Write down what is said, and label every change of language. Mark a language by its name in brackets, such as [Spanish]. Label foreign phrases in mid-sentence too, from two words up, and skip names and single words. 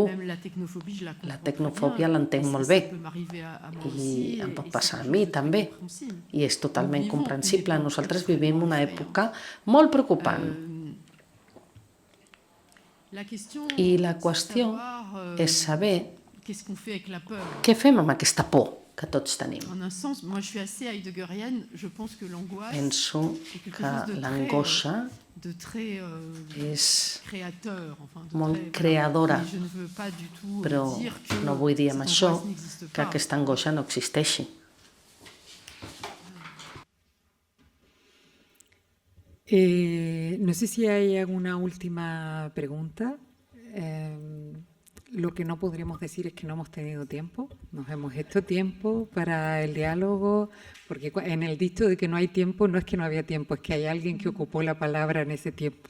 [Catalan] La tecnofòbia l'entenc molt bé i em pot passar a mi també i és totalment comprensible. Nosaltres vivim una època molt preocupant i la qüestió és saber què fem amb aquesta por que tots tenim. [French] En un sens, moi je suis assez heideggerienne, je pense que l'angoisse [Catalan] Penso que l'angoixa és molt creadora, però no vull dir amb això que aquesta angoixa no existeixi. [Spanish] No sé si hay alguna última pregunta. Lo que no podríamos decir es que no hemos tenido tiempo. Nos hemos hecho tiempo para el diálogo, porque en el dicho de que no hay tiempo, no es que no había tiempo, es que hay alguien que ocupó la palabra en ese tiempo.